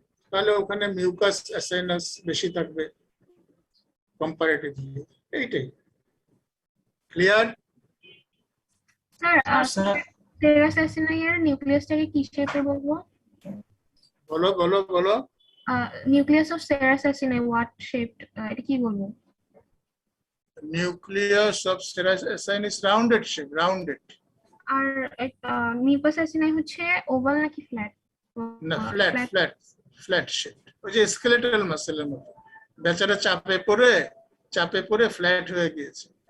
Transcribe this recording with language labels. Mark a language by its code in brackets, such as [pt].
[bn] তাহলে ওখানে মিউকাস অ্যাসাইনাস বেশি থাকবে কম্পারেটিভলি। এইটাই clear? [en] Sir, [bn] sir Serous acini এর নিউক্লিয়াসটাকে কি শেপে বলবো? বলো বলো বলো। [en] Nucleus of Serous acini what shaped? [bn] এটা কি বলবো? [en] Nucleus of serous acinus rounded shape, rounded. [bn] আর mucus acini হচ্ছে ওভাল নাকি ফ্ল্যাট? না ফ্ল্যাট, ফ্ল্যাট শেপ। ওই যে স্কেলেটাল মাসেলের মতো, বেচারা চাপে পড়ে ফ্ল্যাট হয়ে গিয়েছে।